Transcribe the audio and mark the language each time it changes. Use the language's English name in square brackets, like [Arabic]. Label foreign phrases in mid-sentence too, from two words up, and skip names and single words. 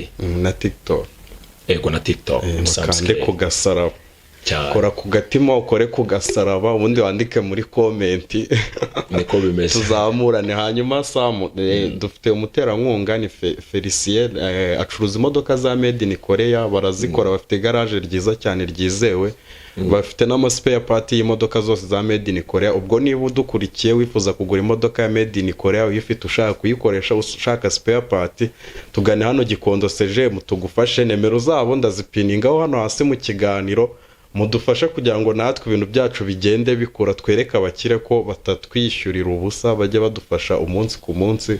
[Kinyarwanda] na TikTok. Ego na TikTok ni Samskey. Ku gasaraba kora ku gatima, ukore ku gasaraba, ubundi wandike muri comment niko bimeze, tuzamurane. Hanyuma Sam, dufite umuterankunga ni Felicien, acuruza imodoka za [English] made in Korea, [Kinyarwanda] barazikora, bafite garage ryiza cyane ryizewe, bafite n'ama [English] spare part [Kinyarwanda] y'imodoka zose za [English] made in Korea. [Kinyarwanda] Ubwo niba udukurikiye wifuza kugura imodoka ya [English] made in Korea, [Kinyarwanda] uyifite ushaka kuyikoresha, ushaka [English] spare part, [Kinyarwanda] tugane hano Gikondo CGM tugufashe. Nimero zabo ndazipiningaho hano hasi mu kiganiro, mudufashe kugira ngo natwe ibintu byacu bigende bikura, twereka abakire ko batatwishyurira ubusa, bajye badufasha umunsi ku munsi.